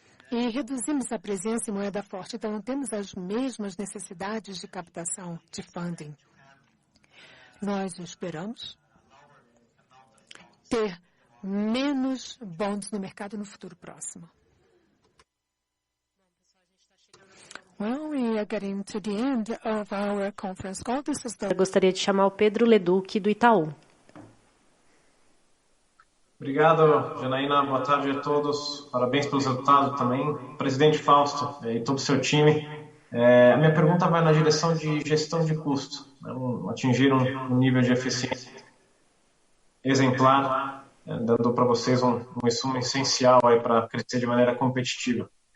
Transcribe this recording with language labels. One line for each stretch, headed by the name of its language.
Portuguese: E reduzimos a presença em moeda forte, então não temos as mesmas necessidades de captação de funding. Nós esperamos ter menos bonds no mercado no futuro próximo.
English: Well, we are getting to the end of our conference call.
Portuguese: Eu gostaria de chamar o Pedro Leduc, do Itaú. Obrigado, Janaína. Boa tarde a todos. Parabéns pelos resultados também. Presidente Fausto e todo o seu time. A minha pergunta vai na direção de gestão de custo. Atingir um nível de eficiência exemplar, dando para vocês um insumo essencial para crescer de maneira competitiva.